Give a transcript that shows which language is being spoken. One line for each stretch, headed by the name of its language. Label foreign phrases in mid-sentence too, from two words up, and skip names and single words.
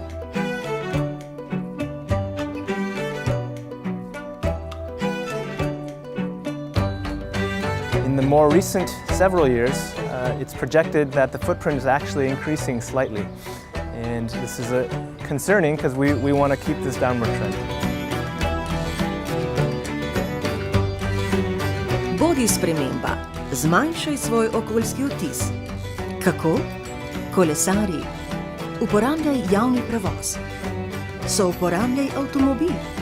English: In the more recent several years, it's projected that the footprint is actually increasing slightly. And this is concerning because we want to keep this downward trend.
Slovenian: Bodi sprememba, zmanjšaj svoj okoljski odtis. Kako? Kolesari. Uporabljaj javni prevoz. Souporabljaj avtomobil.